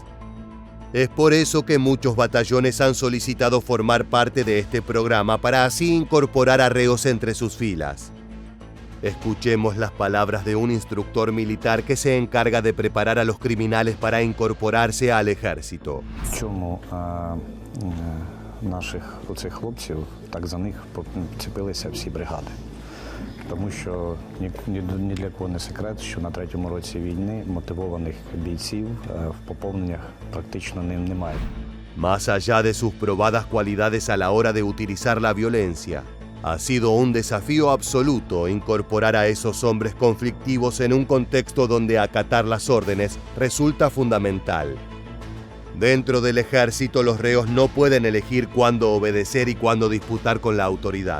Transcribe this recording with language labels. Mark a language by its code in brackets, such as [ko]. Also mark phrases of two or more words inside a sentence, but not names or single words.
[es] Es por eso que muchos batallones han solicitado formar parte de este programa para así incorporar a reos entre sus filas. Escuchemos las palabras de un instructor militar que se encarga de preparar a los criminales para incorporarse al ejército. [uk] Чому наших оцих хлопців, так за них цепилися всі бригади? Тому що ні для кого не секрет, що на третьому році війни мотивованих бійців в поповненнях практично немає. [es] Más allá de sus probadas cualidades a la hora de utilizar la violencia, ha sido un desafío absoluto incorporar a esos hombres conflictivos en un contexto donde acatar las órdenes resulta fundamental. Dentro del ejército, los reos no pueden elegir cuándo obedecer y cuándo disputar con la autoridad.